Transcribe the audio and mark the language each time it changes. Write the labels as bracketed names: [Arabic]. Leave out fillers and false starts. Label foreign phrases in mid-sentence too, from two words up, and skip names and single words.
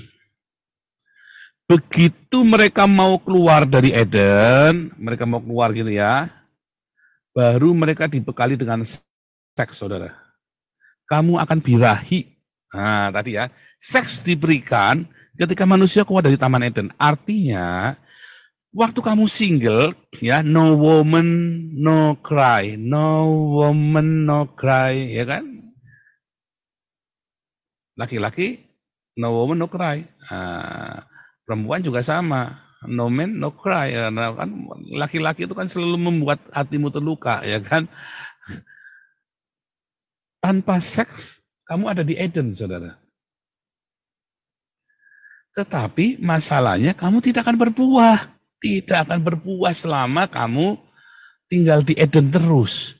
[Indonesian] Begitu mereka mau keluar dari Eden, mereka mau keluar gitu ya, baru mereka dibekali dengan seks, saudara. Kamu akan birahi. Nah, tadi ya, seks diberikan ketika manusia keluar dari Taman Eden. Artinya, waktu kamu single, ya, [English] no woman, no cry. No woman, no cry, [Indonesian] ya kan? Laki-laki, [English] no woman, no cry. [Indonesian] Nah, perempuan juga sama. [English] No man, no cry. [Indonesian] Nah, kan laki-laki itu kan selalu membuat hatimu terluka, ya kan? Tanpa seks, kamu ada di Eden, saudara. Tetapi masalahnya kamu tidak akan berbuah. Tidak akan berbuah selama kamu tinggal di Eden terus.